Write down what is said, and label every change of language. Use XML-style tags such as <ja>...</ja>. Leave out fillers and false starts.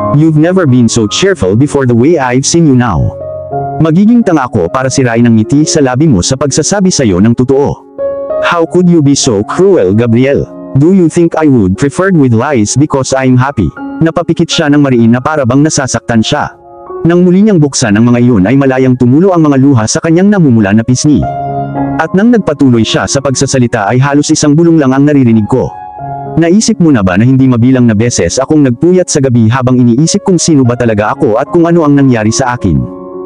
<en>You've never been so cheerful before the way I've seen you now.</en> <tl>Magiging tanga ako para sirain ang ngiti sa labi mo sa pagsasabi sa'yo ng totoo.</tl> <en>How could you be so cruel, Gabriel? Do you think I would preferred with lies because I'm happy?</en> <tl>Napapikit siya ng mariin na para bang nasasaktan siya. Nang muli niyang buksan ang mga iyon ay malayang tumulo ang mga luha sa kanyang namumula na pisngi. At nang nagpatuloy siya sa pagsasalita ay halos isang bulong lang ang naririnig ko. Naisip mo na ba na hindi mabilang na beses akong nagpuyat sa gabi habang iniisip kung sino ba talaga ako at kung ano ang nangyari sa akin?</tl>